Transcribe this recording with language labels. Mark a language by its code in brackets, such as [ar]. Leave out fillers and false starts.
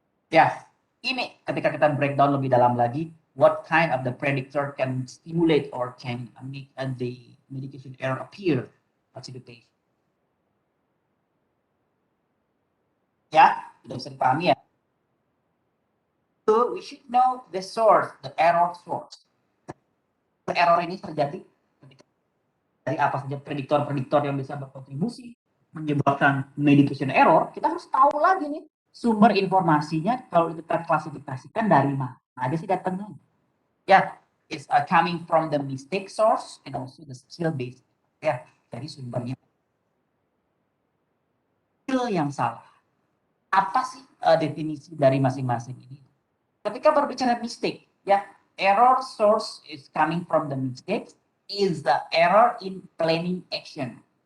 [id] Ya, ini ketika kita breakdown lebih dalam lagi, [en] what kind of the predictor can stimulate or can make the medication error appear to the patient. [id] Ya, sudah bisa dipahami ya. [en] So we should know the source, the error source. [id] Error ini terjadi dari apa saja prediktor-prediktor yang bisa berkontribusi menyebabkan medication error. Kita harus tahu lagi nih sumber informasinya, kalau kita klasifikasikan dari mana aja sih datangnya. [en] Ya, it's coming from the mistake source and also the skill based. [id] Ya, dari sumbernya. Skill yang salah. Apa sih definisi dari masing-masing ini? Ketika berbicara [en] mistake, ya, error source is coming from the mistake is the error in planning action.